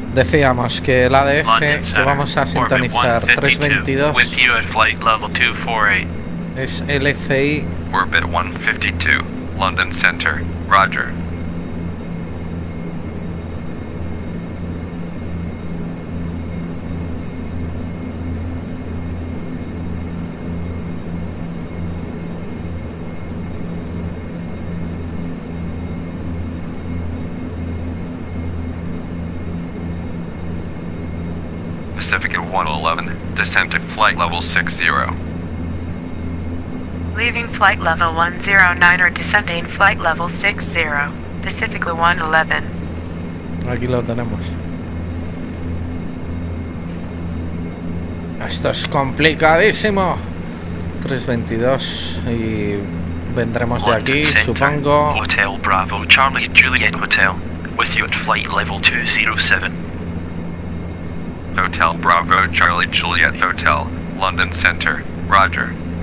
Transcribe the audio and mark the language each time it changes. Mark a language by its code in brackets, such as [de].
[es] Decíamos que el ADF que vamos a sintonizar 322 [en] with you at flight level 248. [es] es LCI [en] Orbit 152, London Center, Roger. Pacific at 111, descent to flight level 60. Leaving flight level 109 or descending flight level 60. Pacific 111. [es] Aquí lo tenemos. Esto es complicadísimo. 322 y vendremos de aquí, supongo. [en] Hotel Bravo Charlie Juliet Hotel, with you at flight level 207. Hotel Bravo Charlie Juliet Hotel, London Center, Roger.